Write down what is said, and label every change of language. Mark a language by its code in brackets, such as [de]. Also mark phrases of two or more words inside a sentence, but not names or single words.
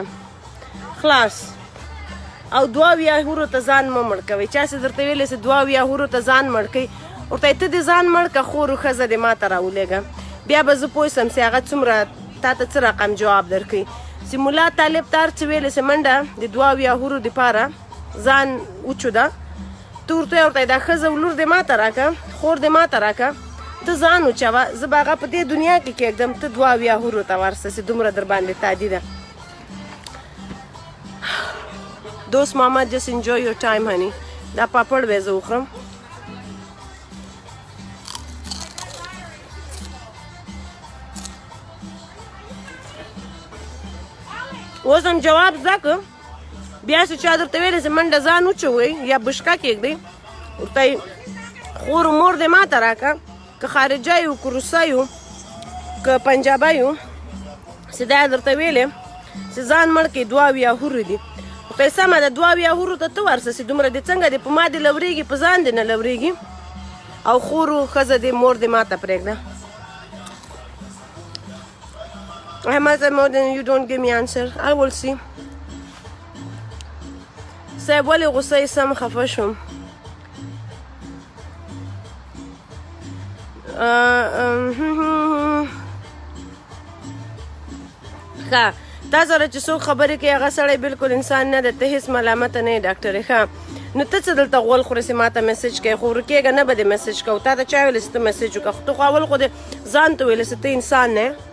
[ps] خلاص او 22 هورو ته ځان مه مړ کوئ چا چې درته ویلی چې 22 هورو ته ځان مړ کوئ ورته ته دې ځان مړ که خور و ښځه دې ما ته راولېږه بیا به زه پوه شم چې هغه څومره تا ته څه رقم جواب درکوي چې ملا طالب ته هر څه ویلی چې منډه د 22 هورو دپاره ځان وچوده ته ورته ورته دا ښځه ولور دې ما ته راکړه خور دې ما ته راکړه ته ځان وچوه زه به هغه په دې دنیا کې کېږدم ته 22 هورو ته ورسه چې دومره در باندې تادي ده دوست محمد [en] just enjoy your time honey [ps] دا پاپړ به زه وخورم اوس هم جواب زده که بیا چې چا درته ویلی چې منډه ځان وچوئ یا بشکه کېږدئ ورته یې خور و مور دې ما ته راکړه که خارجه یو که روسه یو که پنجابه یو چې دا درته ویلې چې ځان مړ کړي 22 هورې دي ورته یې سمه ده 22 هورو ته ته ورسه چې دومره دې څنګه دې په ما دې لورېږي په ځان دې نه لورېږي او خور و ښځه دې مور دې ما ته پرېږده [en] Ahmad Modern, you don't give me answer. I will see. [ps] صاحب ولې غوسه یې سم خفه شوم ښه تا سره چې څوک خبرې کوي هغه سړی بالکل انسان نه ده ته هېڅ ملامته نه یې ډاکټرې ښه نو ته څه دلته غول خورې چې ما ته میسج کوې خو ورکېږه نه به دې میسج کوو تا ته چا ویلې چې ته میسج وکړه خو ته خو اول خو دې ځان ته ویلې چې ته انسان نه